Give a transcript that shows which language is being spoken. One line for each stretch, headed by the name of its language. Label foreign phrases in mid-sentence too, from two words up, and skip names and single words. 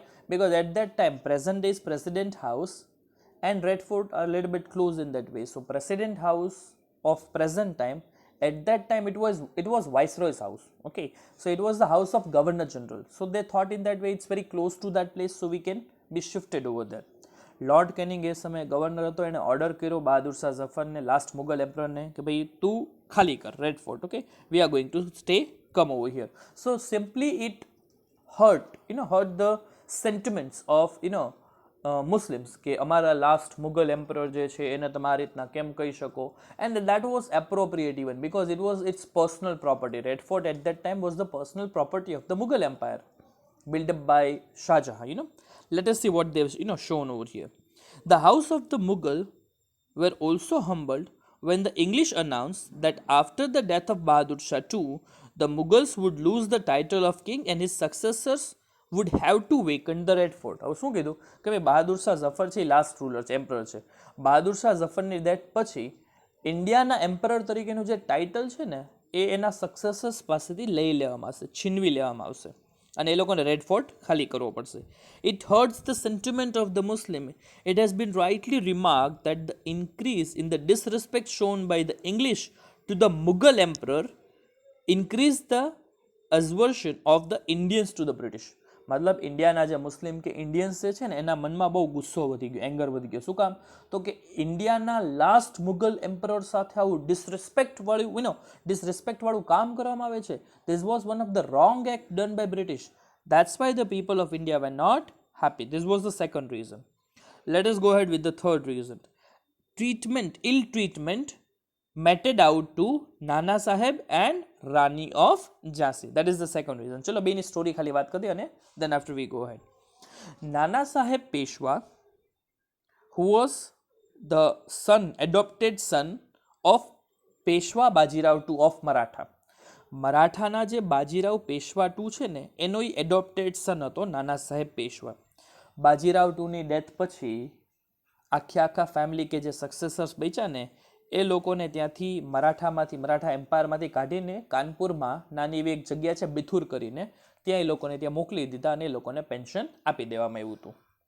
English: Because at that time, present days President House and Red Fort are a little bit close in that way. So President House of present time, at that time it was Viceroy's house. Okay, so it was the house of Governor General. So they thought in that way it's very close to that place, so we can be shifted over there.
Gujarati: લોર્ડ કેનિંગ એ સમયે ગવર્નર હતો, એણે ઓર્ડર કર્યો બહાદુર શાહ ઝફરને,
English: last Mughal emperorને,
Gujarati: કે ભાઈ તું ખાલી કર રેડ ફોર્ટ.
English: Okay, we are going to stay, come over here. So simply it hurt the sentiments of Muslims,
Gujarati: કે અમારા
English: last Mughal emperor
Gujarati: જે છે એને તમે આ રીતના કેમ કહી શકો.
English: And that was appropriate even because it was its personal property. રેડ ફોર્ટ એટ that time was the personal property of the Mughal Empire built up by Shah Jahan. Let us see what they've shown over here. The house of the Mughal were also humbled when the English announced that after the death of Bahadur Shah II, the Mughals would lose the title of king and his successors would have to vacant the Red Fort.
Gujarati: હવે શું કીધું કે ભાઈ બહાદુર શાહ ઝફર છે,
English: last ruler
Gujarati: છે, એમ્પરર છે. બહાદુર શાહ ઝફરની ડેથ પછી ઇન્ડિયાના એમ્પરર તરીકેનું જે ટાઇટલ છે ને એ એના સક્સેસર્સ પાસેથી લઈ લેવામાં આવશે, છીનવી લેવામાં આવશે અને એ લોકોને રેડ ફોર્ટ ખાલી કરવો પડશે.
English: It hurts the sentiment of the Muslim. It has been rightly remark that the increase in the disrespect shown by the English to the Mughal emperor increase the aversion of the Indians to the British.
Gujarati: મતલબ ઇન્ડિયાના જે મુસ્લિમ કે ઇન્ડિયન્સ જે છે ને એના મનમાં બહુ ગુસ્સો વધી ગયો, એંગર વધી ગયો. શું કામ? તો કે ઇન્ડિયાના
English: last Mughal emperor
Gujarati: સાથે આવું ડિસરિસ્પેક્ટવાળું કામ કરવામાં આવે છે.
English: This was one of the wrong act done by British. That's why the people of India were not happy. This was the second reason. Let us go ahead with the third reason. Ill treatment meted out to Nana Saheb and Rani of Jhansi. That is the second reason.
Gujarati: ચલો બેની સ્ટોરી ખાલી વાત કરી અને
English: then after we go ahead. Nana Saheb Peshwa, who was the adopted son of Peshwa Bajirao II of Maratha.
Gujarati: મરાઠાના જે બાજીરાવ પેશવા ટુ છે ને એનો એ
English: adopted son
Gujarati: હતો નાના સાહેબ પેશવા. બાજીરાવ ટુની ડેથ પછી આખા ફેમિલી કે જે સક્સેસર્સ બચ્યા ને એ લોકોને ત્યાંથી મરાઠા એમ્પાયરમાંથી કાઢીને કાનપુરમાં નાની એવી એક જગ્યા છે બિથુર કરીને, ત્યાં એ લોકોને ત્યાં મોકલી દીધા અને એ લોકોને પેન્શન આપી દેવામાં આવ્યું હતું.